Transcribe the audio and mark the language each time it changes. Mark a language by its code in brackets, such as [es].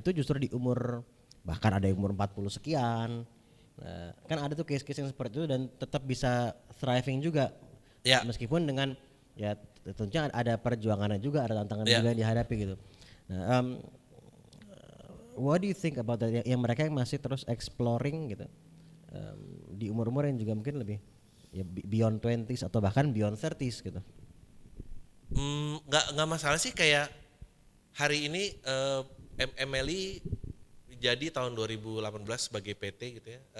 [id] Itu justru di umur bahkan ada yang umur 40 sekian. Kan ada tuh case-case yang seperti itu dan tetap bisa thriving juga. Ya. Meskipun dengan ya tentunya ada perjuangannya juga, ada tantangan juga yang dihadapi gitu. [en] Nah, what do you think about that? [id] Yang mereka yang masih terus exploring gitu. Di umur-umur yang juga mungkin lebih ya [en] beyond 20s [id] atau bahkan [en] beyond 30s [id] gitu. Nggak masalah sih, kayak hari ini MLI jadi tahun 2018 sebagai PT gitu ya.